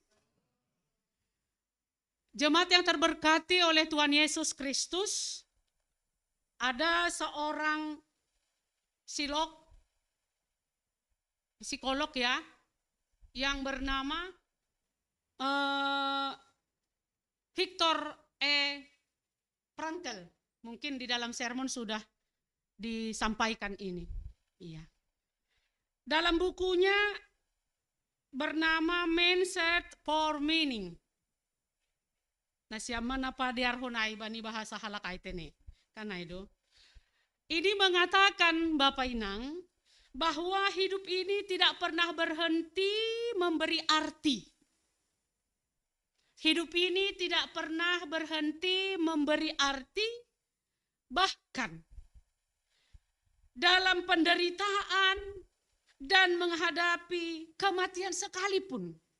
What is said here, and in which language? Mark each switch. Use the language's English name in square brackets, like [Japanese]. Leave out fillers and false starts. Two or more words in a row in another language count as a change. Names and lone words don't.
[Indonesian] Jemaat yang terberkati oleh Tuhan Yesus Kristus, ada seorang psikolog ya, yang bernama Viktor E. Frankl. Mungkin di dalam sermon sudah disampaikan ini. Iya. Dalam bukunya bernama Mindset for Meaning. [Batak Simalungun] Nah, siapa napa diarhonai bani bahasa halak aitene. [Indonesian] Karena itu. Ini mengatakan Bapak Inang bahwa hidup ini tidak pernah berhenti memberi arti. Hidup ini tidak pernah berhenti memberi arti, bahkan dalam penderitaan dan menghadapi kematian sekalipun.